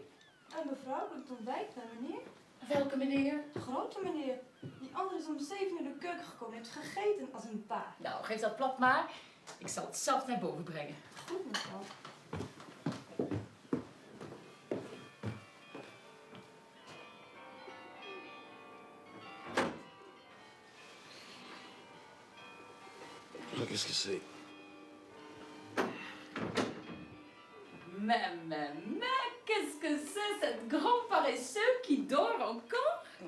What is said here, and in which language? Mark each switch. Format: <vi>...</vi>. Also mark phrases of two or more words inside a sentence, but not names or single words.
<nl>Mevrouw, ik het ontbijt bij meneer. Welke meneer? Grote meneer. Die andere is om 7 uur de keuken gekomen en heeft gegeten als een paard. Nou, geef dat plat maar. Ik zal het zelf naar boven brengen. Goed, mevrouw.</nl> <fr>Qu'est-ce que c'est? Mais, qu'est-ce que c'est cette grand paresseux qui dort encore?</fr>